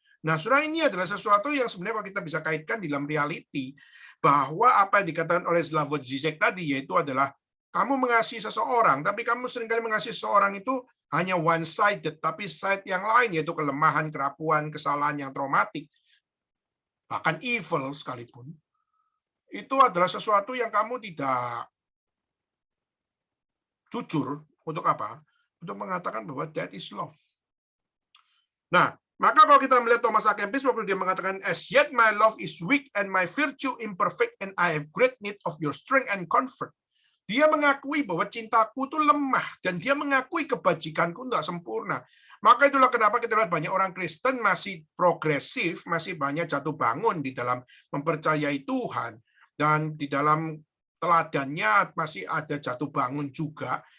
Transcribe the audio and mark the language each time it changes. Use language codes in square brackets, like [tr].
[id] Nah, saudara, ini adalah sesuatu yang sebenarnya kalau kita bisa kaitkan di dalam reality, bahwa apa yang dikatakan oleh Slavoj Žižek tadi, yaitu adalah kamu mengasihi seseorang, tapi kamu seringkali mengasihi seseorang itu hanya [en] one-sided, [id] tapi side yang lain, yaitu kelemahan, kerapuan, kesalahan yang traumatik, bahkan evil sekalipun, itu adalah sesuatu yang kamu tidak jujur. Untuk apa? Untuk mengatakan bahwa [en] that is love. [id] Nah, maka kalau kita melihat Thomas A. Kempis, waktu dia mengatakan, [en] as yet my love is weak and my virtue imperfect and I have great need of your strength and comfort. [id] Dia mengakui bahwa cintaku itu lemah dan dia mengakui kebajikanku tidak sempurna. Maka itulah kenapa kita lihat banyak orang Kristen masih progresif, masih banyak jatuh bangun di dalam mempercayai Tuhan, dan di dalam teladannya masih ada jatuh bangun juga.